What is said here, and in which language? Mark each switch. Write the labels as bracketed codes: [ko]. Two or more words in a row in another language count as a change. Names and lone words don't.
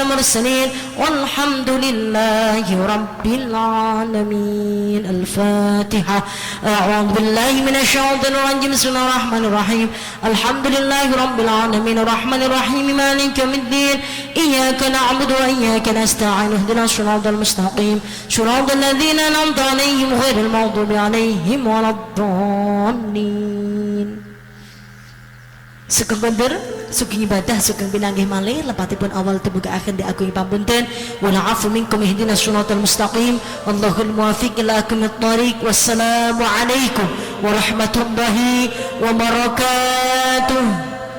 [ar] المرسلين والحمد لله رب العالمين الفاتحة أعوذ بالله من الشيطان الرجيم بسم الله الرحمن الرحيم الحمد لله رب العالمين الرحمن الرحيم مالك يوم الدين إياك نعبد وإياك نستعين اهدنا الصراط المستقيم صراط الذين أنعمت عليهم غير المغضوب عليهم ولا الضالين. [jv] Sugeng bener, sugeng ibadah, sugeng pinanggih malih, lepatipun awal tebuka akhir diagungi pampunten. [ar] والعفو منكم اهدنا الصراط المستقيم. والله الموفق إلى أقوم الطريق. والسلام عليكم ورحمة الله وبركاته.